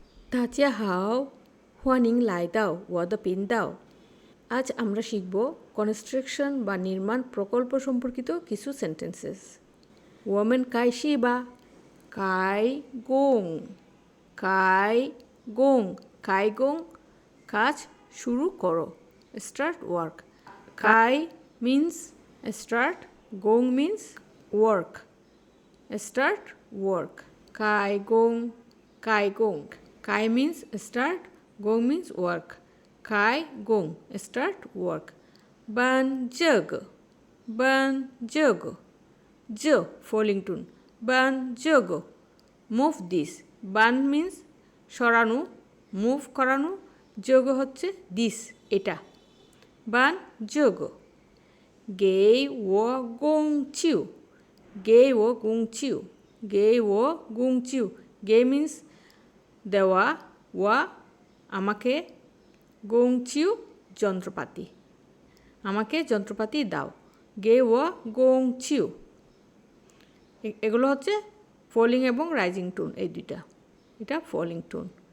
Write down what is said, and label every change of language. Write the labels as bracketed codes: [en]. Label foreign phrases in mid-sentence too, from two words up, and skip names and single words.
[zh] 大家好，欢迎来到我的频道। [bn] আজ আমরা শিখব কনস্ট্রাকশন বা নির্মাণ প্রকল্প সম্পর্কিত কিছু সেন্টেন্সেস। [zh] 我们开始 [bn] বা [zh] 开工开工开工 [bn] কাজ শুরু করো, [en] start work. কাই means start, গোং means work, start work. [zh] 开工开工, [en] kai means start, gong means work. [zh] 开工, [en] start work. [zh] 搬这个，搬这个, j falling tune. 搬这个, [en] move this. Ban means সরানো, move করানো, jug হচ্ছে this এটা। [zh] 搬这个. 给我工具，给我工具，给我工具. [bn] Gei means দেওয়া, ওয়া আমাকে, গোংচিউ যন্ত্রপাতি, আমাকে যন্ত্রপাতি দাও। [zh] 给我工具, [bn] এগুলো হচ্ছে ফলিং এবং [en] rising tone, [bn] এই দুইটা, এটা [en] falling tone.